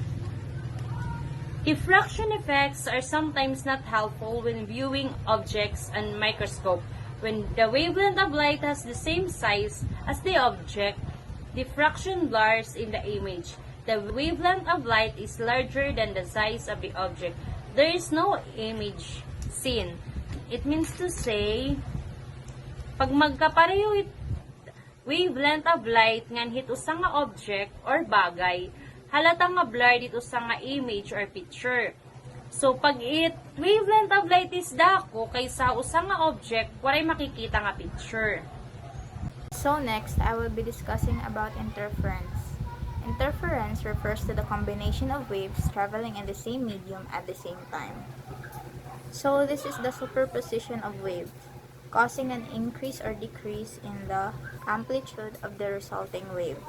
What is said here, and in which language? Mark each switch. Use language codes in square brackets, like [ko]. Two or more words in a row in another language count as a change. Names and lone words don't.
[en] Diffraction effects are sometimes not helpful when viewing objects on microscope. When the wavelength of light has the same size as the object, diffraction blurs in the image. The wavelength of light is larger than the size of the object. There is no image seen. It means to say, [war] pag magkapareho [en] wavelength of light [war] ngan hit usa nga object or bagay, halata nga blur dito sa nga [en] image or picture. [war] So pag [en] wavelength of light is [war] dako kaysa usa nga object, waray makikita nga picture. [en] So next, I will be discussing about interference. Interference refers to the combination of waves traveling in the same medium at the same time. So this is the superposition of waves, causing an increase or decrease in the amplitude of the resulting wave.